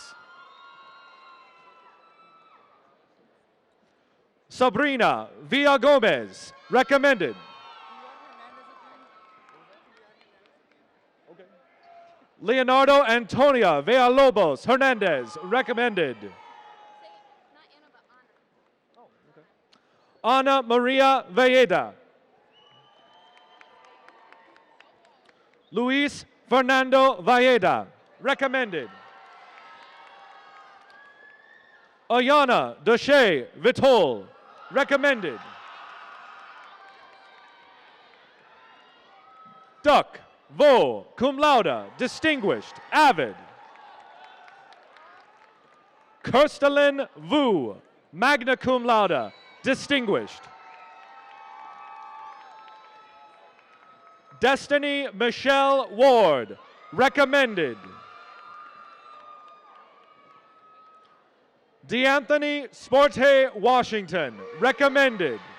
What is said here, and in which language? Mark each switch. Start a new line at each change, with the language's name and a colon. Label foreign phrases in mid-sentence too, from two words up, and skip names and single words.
English: Sabrina Villa Gomez, recommended. Leonardo Antonia Villalobos Hernandez, recommended. Ana Maria Valleda. Luis Fernando Valleda, recommended. Ayana Deshay Vitol, recommended. Duck Vo,
Latin: cum laude,
English: distinguished, avid. Kirstelin Vu,
Latin: magna cum laude,
English: distinguished. Destiny Michelle Ward, recommended. DeAnthony Sporte Washington, recommended.